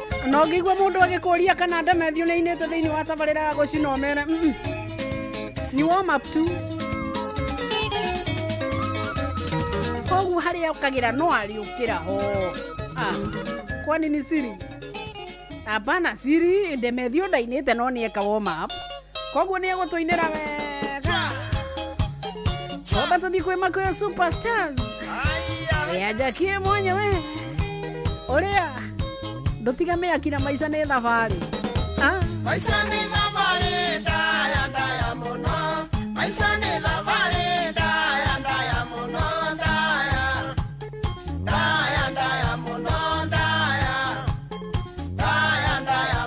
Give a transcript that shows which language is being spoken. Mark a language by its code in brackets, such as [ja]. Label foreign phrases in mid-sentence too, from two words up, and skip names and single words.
[ki] no ngĩigua mũndũ agĩkũria kana ndemethio nĩ ainĩte thĩinĩ wa tabarĩra ya gũcina ũmere ni [en] warm up [ki] tu koguo harĩa ũkagĩra no ariũkĩra ho [sw] kwani ni siri hapana siri [ki] ndemethio ndainĩte no nĩeka [en] warm up [ki] koguo nĩegũtũinĩra wega toba tũthiĩ kwĩ Makuyu Superstars yajakie mwenyewe ũrĩa ndũtigame akina maica nĩ thabarĩ maica nĩ thabarĩ ndaya mũno maica nĩ thabarĩ ndaya mũno ndaya mũno ndaya